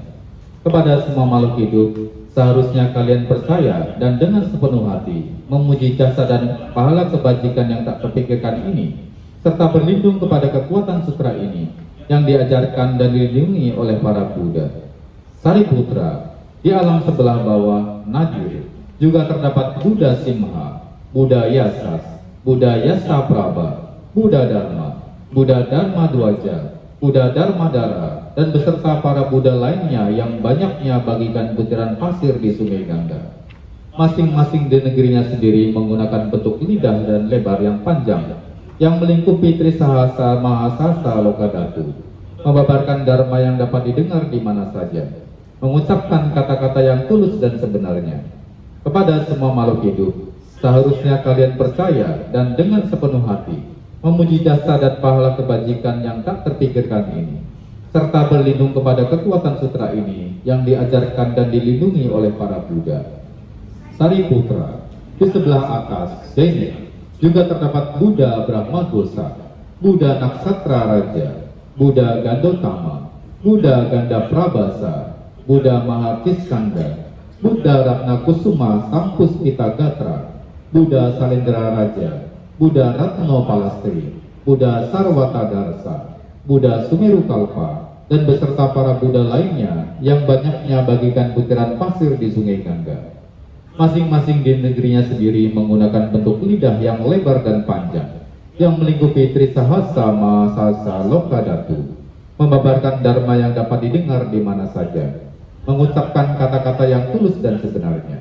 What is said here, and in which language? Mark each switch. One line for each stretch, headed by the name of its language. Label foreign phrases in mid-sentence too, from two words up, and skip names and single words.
Indonesian: Kepada semua makhluk hidup, seharusnya kalian percaya dan dengan sepenuh hati memuji jasa dan pahala kebajikan yang tak terpikirkan ini, serta berlindung kepada kekuatan sutra ini yang diajarkan dan dilindungi oleh para Buddha. Sariputra, di alam sebelah bawah Nadir juga terdapat Buddha Simha, Buddha Yasas, Buddha Yasa Prabha, Buddha Dharma, Buddha Dharma Dwaja, Buddha Dharmadara, dan beserta para Buddha lainnya yang banyaknya bagikan butiran pasir di sungai Gangga. Masing-masing di negerinya sendiri menggunakan bentuk lidah dan lebar yang panjang yang melingkupi Trisahasa Mahasasa Lokadatu, membabarkan dharma yang dapat didengar di mana saja, mengucapkan kata-kata yang tulus dan sebenarnya. Kepada semua makhluk hidup, seharusnya kalian percaya dan dengan sepenuh hati memuji jasa dan pahala kebajikan yang tak terpikirkan ini, serta berlindung kepada kekuatan sutra ini yang diajarkan dan dilindungi oleh para Buddha. Sariputra, di sebelah atas Zenit juga terdapat Buddha Brahmagosa, Buddha Naksatra Raja, Buddha Gandotama, Buddha Ganda Prabasa, Buddha Mahakiskanda, Buddha Ratna Kusuma Sampus Pitagatra, Buddha Salendra Raja, Buddha Ratno Palastri, Buddha Sarwatadarsa, Buddha Sumeru Kalpa, dan beserta para Buddha lainnya yang banyaknya bagikan butiran pasir di sungai Gangga. Masing-masing di negerinya sendiri menggunakan bentuk lidah yang lebar dan panjang yang melingkupi Trisahasa Mahasasa Lokadatu, membabarkan dharma yang dapat didengar di mana saja, mengucapkan kata-kata yang tulus dan sebenarnya.